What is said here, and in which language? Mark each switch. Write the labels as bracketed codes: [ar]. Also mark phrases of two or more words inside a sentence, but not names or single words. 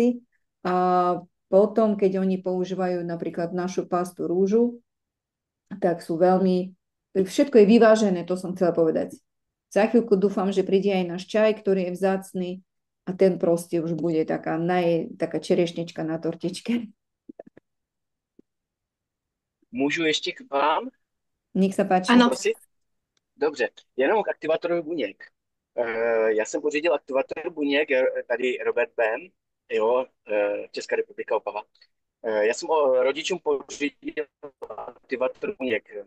[sk] A potom, keď oni používajú napríklad našu pastu rúžu, tak sú veľmi, všetko je vyvážené, to som chcela povedať. Za chvíľku dúfam, že príde aj náš čaj, ktorý je vzácny a ten proste už bude taká čerešnička na tortičke. [cs] Můžu ještě k vám? [sk] Nech sa páči. [cs] Ano. Prosit? Dobře, jenom k aktivátorovi buněk. Já jsem pořídil aktivátor buněk, tady Robert Ben, jo, Česká republika, Opava. Já jsem rodičům pořídil aktivátor buněk.